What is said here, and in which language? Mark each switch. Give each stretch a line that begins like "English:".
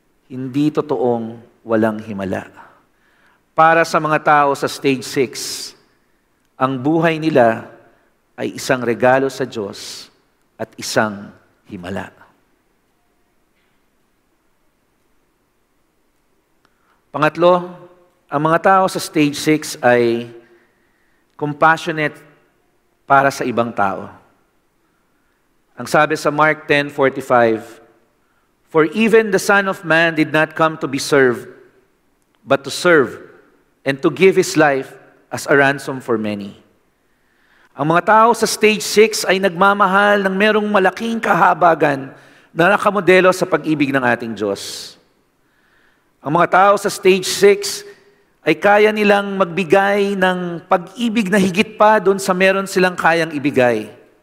Filipino: Hindi totoong walang himala. Para sa mga tao sa stage 6, ang buhay nila ay isang regalo sa Diyos at isang himala. Pangatlo, ang mga tao sa stage 6 ay compassionate para sa ibang tao. Ang sabi sa Mark 10:45,
English: "For even the Son of Man did not come to be served, but to serve, and to give His life as a ransom for many."
Filipino: Ang mga tao sa stage 6 ay nagmamahal ng merong malaking kahabagan na nakamodelo sa pag-ibig ng ating Diyos. Ang mga tao sa stage 6 ay kaya nilang magbigay ng pag-ibig na higit pa doon sa meron silang kayang ibigay.